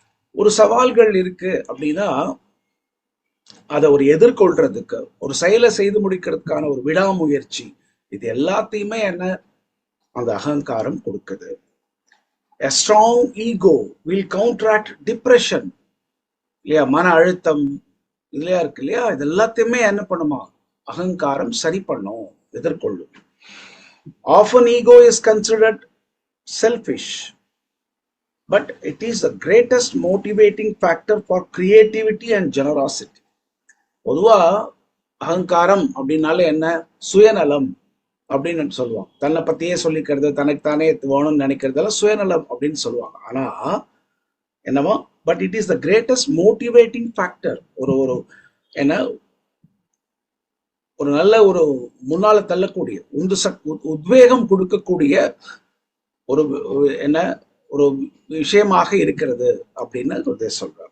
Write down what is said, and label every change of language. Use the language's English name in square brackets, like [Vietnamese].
[Tamil] ஒரு சவால்கள் இருக்கு அப்படின்னா அதை ஒரு எதிர்கொள்றதுக்கு, ஒரு செயலை செய்து முடிக்கிறதுக்கான ஒரு விடாமுயற்சி, இது எல்லாத்தையுமே என்ன அந்த அகங்காரம் கொடுக்குது. [English] A strong ego will counteract depression. [Tamil] இல்லையா, மன அழுத்தம் இல்லையா இருக்கு இல்லையா, இது எல்லாத்தையுமே என்ன பண்ணுமா, அகங்காரம் சரி பண்ணும், எதிர்கொள்ளும். [English] Often ego is considered selfish, but it is the greatest motivating factor for creativity and generosity. [Tamil] பொதுவா அகங்காரம் அப்படின்னாலே என்ன, சுயநலம் அப்படின்னு சொல்லுவாங்க. தன்னை பத்தியே சொல்லிக்கிறது, தனக்கு தானே வேணும்னு நினைக்கிறதெல்லாம் சுயநலம் அப்படின்னு சொல்லுவாங்க. ஆனா என்னவோ, [English] But it is the greatest motivating factor. [Tamil] ஒரு ஒரு என்ன, ஒரு நல்ல ஒரு முன்னால தள்ளக்கூடிய உத்வேகம் கொடுக்கக்கூடிய ஒரு என்ன ஒரு விஷயமாக இருக்கிறது அப்படின்னு சொல்றார்.